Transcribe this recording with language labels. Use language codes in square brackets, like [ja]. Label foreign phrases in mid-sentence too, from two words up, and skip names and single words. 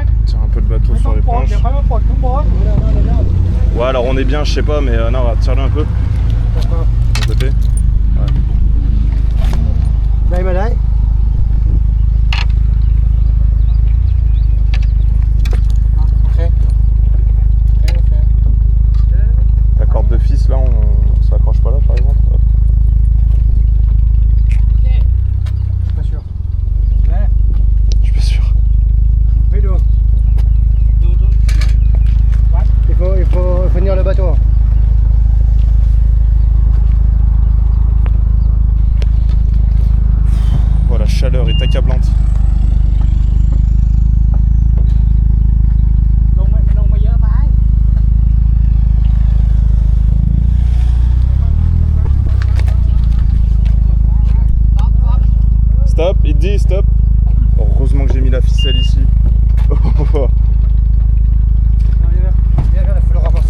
[fr] Tiens un peu de bateau [th] ไม่ต้ [fr] sur [th] อง [fr] les [th] ปลด [fr] planches. [th] เดี๋ยวค่อยมาปลดข้างบน [fr] Ouais, alors on est bien, je sais pas, mais non, tire-le un peu. De côté. Ouais. [th] ได้มาได้ โอเค [fr] Ta corde de fils là, on s'accroche pas là par exemple. Hop. Pas sûr. Je suis pas sûr. Vélo. Il faut tenir le bateau. Oh, la chaleur est accablante. [th] ลงมาเยอะไป [fr] Stop, il te dit stop. Heureusement que j'ai mis la ficelle ici. Viens, il faut le renforcer.